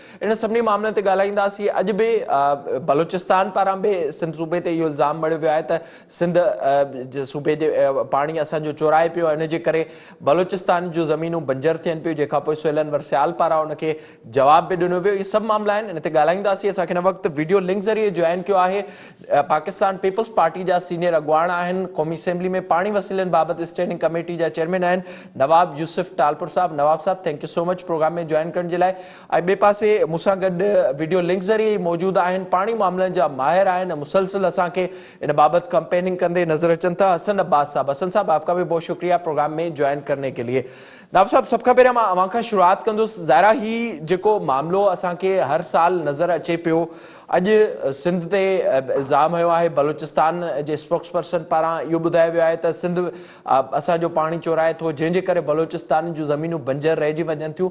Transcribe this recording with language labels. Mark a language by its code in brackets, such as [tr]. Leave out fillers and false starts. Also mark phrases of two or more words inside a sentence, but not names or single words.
[sd] इन सभिनी मामलनि ते ॻाल्हाईंदासीं। अॼु बि बलूचिस्तान पारां बि सिंध सूबे ते इहो इल्ज़ाम मढ़ियो वियो आहे त सिंध सूबे जे पाणी असांजो चोराए पियो, इन जे करे बलूचिस्तान जूं ज़मीनूं बंजर थियनि पियूं, जेखां पोइ सुहेलन वरसियाल पारां उनखे जवाब बि ॾिनो वियो। इहे सभु मामला आहिनि, इन ते ॻाल्हाईंदासीं। असांखे हिन वक़्तु [en] video link [sd] ज़रिए जॉइन कयो आहे पाकिस्तान पीपल्स पार्टी जा सीनियर अॻुवान आहिनि, क़ौमी असेंबली में पाणी वसीलनि बाबति [en] standing committee [sd] जा चेयरमैन आहिनि नवाब यूसुफ टालपुर साहब। नवाब साहब, [en] thank you so much [sd] प्रोग्राम में जॉइन करण जे लाइ। ऐं ॿिए पासे मूंसां गॾु [en] video link [sd] ज़रिए मौजूदु आहिनि पाणी मामलनि जा माहिर आहिनि, मुसलसिल असांखे इन बाबति कंपेनिंग कंदे नज़र अचनि था, हसन अब्बास साहब। [ur] حسن صاحب، آپکا بھی بہت شکریہ پروگرام میں جوائن کرنے کے لیے. [sd] नवाब साहब, सब खां पहिरियां मां अवां खां शुरूआत कंदुसि। ज़ाहिरा ही जेको मामिलो असांखे हर साल नज़र अचे पियो, अॼु सिंध ते इल्ज़ाम हुयो आहे, बलूचिस्तान जे [en] spokes person [sd] पारां इहो ॿुधायो वियो आहे त सिंध असांजो पाणी चोराए थो, जंहिंजे करे बलूचिस्तान जूं ज़मीनूं बंजर रहिजी वञनि थियूं।